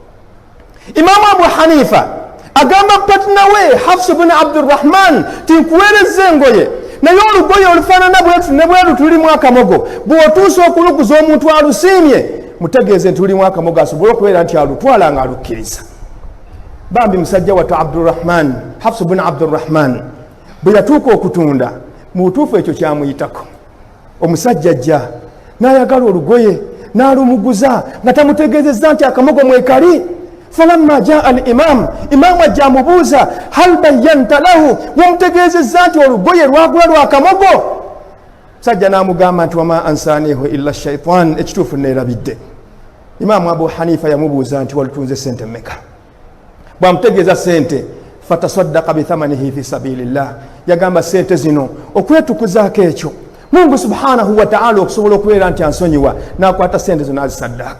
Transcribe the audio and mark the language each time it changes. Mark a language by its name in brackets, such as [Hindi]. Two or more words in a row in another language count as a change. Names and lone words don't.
[Ganda] Imaamu Abu Hanifa agamba patina we Hafs ibn Abdurrahman tinkuweereza engoye naye olugoye olufaanana bwetu ne bweru tulimu akamogo bw'otuusa okuluguza omuntu alusiimye mutegeeze nti lulimu akamogo asobole okubeera nti alutwala nga alukkiriza. Bambi musajja wattu Abdurrahman Hafs ibn Abdurrahman bwe yatuuka okutunda mu butuufu ekyo kyamuyitako. Omusajja ajja n'ayagala olugoye n'alumuguza nga tamutegeezezza nti akamogo mwekali. [Arabic] فلما جاء الإمام [Ganda] ajja amubuuza [Arabic] هل بينت له [Ganda] wamutegeezezza nti olugoye lwagula lwakamogo. Sajja n'amugamba nti [Arabic] وما أنسانيه إلا الشيطان [Ganda] ekituufu neerabidde. Imaamu Abu Hanifa yamubuuza nti walutunze sente mmeka? Bwamutegeeza sente [Arabic] فتصدق بثمنه في سبيل الله [Ganda] yagamba sente zino okwetukuzaako ekyo Mungu [Arabic] سبحانه وتعالى [Ganda] okusobola okubeera nti ansonyiwa n'akwata sente zino azisaddaaka.